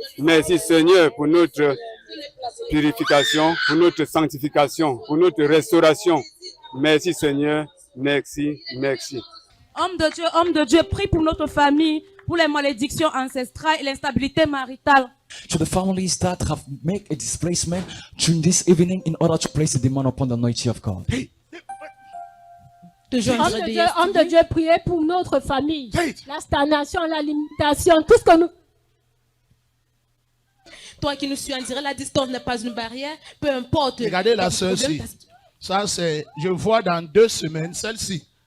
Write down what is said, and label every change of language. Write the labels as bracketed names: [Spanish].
[French] Merci Seigneur pour notre purification, pour notre sanctification, pour notre restauration. Merci Seigneur, merci, merci. Homme de Dieu, prie pour notre famille, pour les malédictions ancestrales et l'instabilité maritale. [English] To the families that have made a displacement during this evening in order to place a demand upon the anointing of God. [French] Homme de Dieu, priez pour notre famille. [English] Faith. [French] La stagnation, la limitation, tout ce que nous... Toi qui nous suis en direct, la distance n'est pas une barrière, peu importe. Regardez la le sœur problème, ci. Ça, c'est, je vois dans 2 semaines, celle-ci,